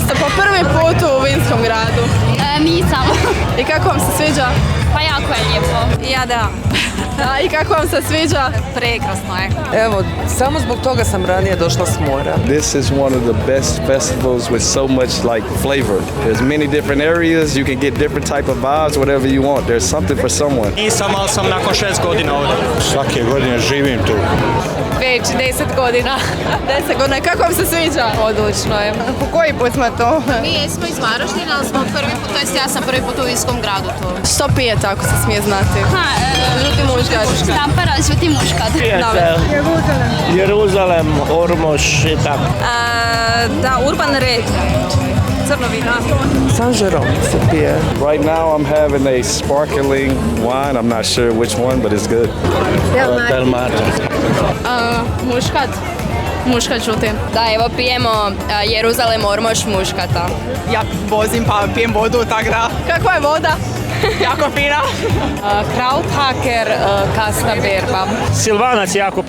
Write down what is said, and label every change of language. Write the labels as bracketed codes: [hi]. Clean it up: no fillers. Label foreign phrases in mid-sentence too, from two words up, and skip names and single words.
[hr] prvi put u vinskom gradu? Nisam. I kako vam se sviđa? Pa jako je lijepo. Ja da. I kako vam se sviđa? Prekrasno je. Evo, samo zbog toga sam ranije došla s mora. [en] This is one of the best festivals with so much like flavor. There's many different areas, you can get different type of vibes, whatever you want. There's something for someone. [hr] Nisam, ali sam nakon 6 godina ovdje. Svake godine živim tu. Već 10 godina. 10 godina. I kako vam se sviđa? Odlično je. Po koji put smo to? Mi jesmo iz Varaždina, ali smo prvi put, to jest ja sam prvi put u vinskom gradu tu. Što pijete ako se smije znati? Žuti muškat. Štampara, žuti muškat. Jeruzalem, Ormoš i tako. Da, Urban Red. Crno vino. San Jerome se pije. [en] Right now I'm having a sparkling wine. I'm not sure which one, but it's good. [hr] Del Marte. Muškat. Muškat žuti. Da, evo pijemo Jeruzalem Ormoš muškata. Ja vozim pa pijem vodu, tako da. Kakva je voda? Jako fina. Krauthaker, Kasta Berba. Silvanac Jakupić.